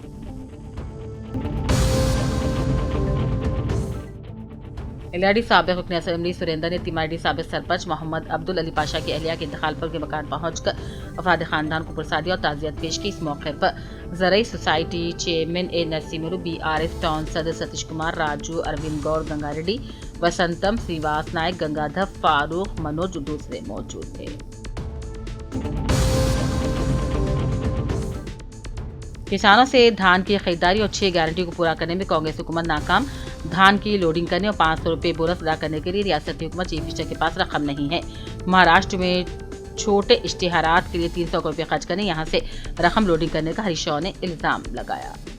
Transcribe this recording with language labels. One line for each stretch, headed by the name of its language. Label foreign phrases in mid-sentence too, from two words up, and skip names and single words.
Urdu: ایل ڈی سابق رکن اسمبلی سریندر نے تیماریڈی سابق سرپنچ محمد عبدالعلی پاشا کی اہلیہ کے انتقال پر ان کے مکان پہنچ کر افراد خاندان کو پرسادی اور تعزیت پیش کی۔ اس موقع پر زرعی سوسائٹی چیئرمین اے نرسیمرو، بی آر ایف ٹاؤن صدر ستیش کمار، راجو، اروند گوڑ، گنگا ریڈی، وسنتم، سریواس نائک، گنگادھر، فاروق، منوج اور دوسرے موجود تھے۔ کسانوں سے دھان کی خریداری اور 6 گارنٹی کو پورا کرنے میں کانگریس حکومت ناکام۔ دھان کی لوڈنگ کرنے اور 500 روپے بونس ادا کرنے کے لیے ریاستی حکومت
English: chief minister
Urdu: کے پاس رقم نہیں ہے۔ مہاراشٹر میں چھوٹے اشتہارات کے لیے 300 کروڑ روپے خرچ کرنے، یہاں سے رقم لوڈنگ کرنے کا ہریش راؤ نے الزام لگایا۔